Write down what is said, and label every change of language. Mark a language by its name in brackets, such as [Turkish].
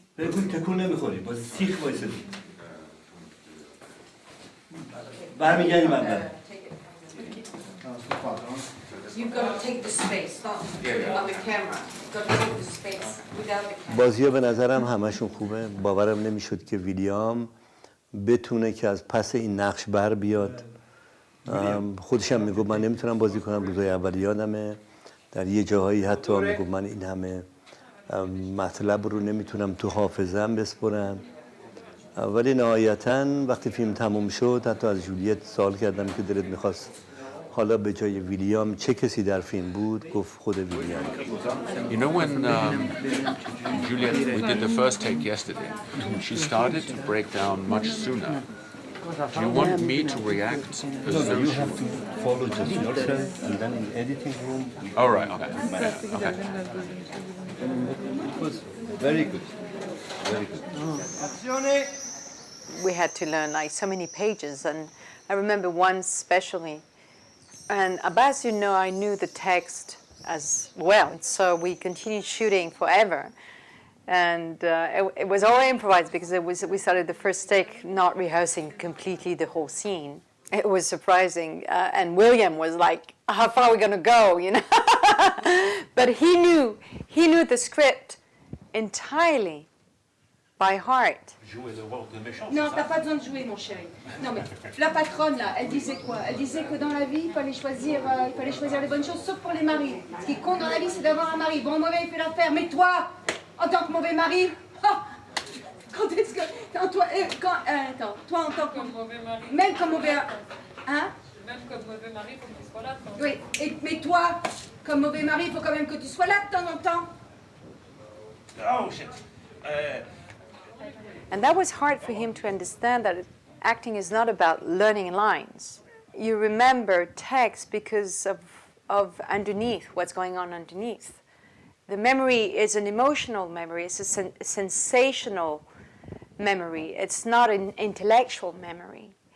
[Persian] بگو تکون نمیخوری با سیخ وایسادی برمیگردیم اول [English] You've got to take the space, not put it on the camera. You've got to take the space without the camera. [Persian] بازی‌ها به نظرم همشون خوبه. باورم نمیشد که ویلیام بتونه که از پس این نقش بر بیاد. خودش هم میگفت من نمیتونم بازی کنم. روزای اول یادمه در یه جاهایی حتی میگفت من این همه مطلب رو نمیتونم تو حافظه‌ام بسپرم. ولی نهایتاً وقتی فیلم تموم شد حتی از جولیت سوال کردم که دلت میخواست حالا به جای ویلیام چه کسی در فیلم بود؟ گفت خود ویلیام. [English] You know when Juliet, we did the first take yesterday, she started to break down much sooner. Do you want me to react as though You have to follow just yourself and then in editing room. All right, okay. Yeah, okay. It was very good. Very good. We had to learn like so many pages, and I remember one especially. And Abbas, you know, I knew the text as well, so we continued shooting forever. And it was all improvised because we started the first take not rehearsing completely the whole scene. It was surprising, and William was like, "How far are we going to go?" You know, but he knew the script entirely by heart. [French] Non, t'as pas besoin de jouer, mon chéri. Non, mais la patronne, là, elle disait quoi? Elle disait que dans la vie, il fallait choisir les bonnes choses, sauf pour les maris. Ce qui compte dans la vie, c'est d'avoir un mari. Bon, mauvais, il fait l'affaire. Mais toi, en tant que mauvais mari, quand est-ce que... Attends, toi, en tant que mauvais mari... Même comme mauvais... Hein? Même comme mauvais mari, il faut que tu sois là de temps en temps. Oui, mais toi, comme mauvais mari, il faut quand même que tu sois là de temps en temps. [English] Oh, shit. And that was hard for him to understand that acting is not about learning lines. You remember text because of underneath, what's going on underneath. The memory is an emotional memory, it's a sensational memory, it's not an intellectual memory.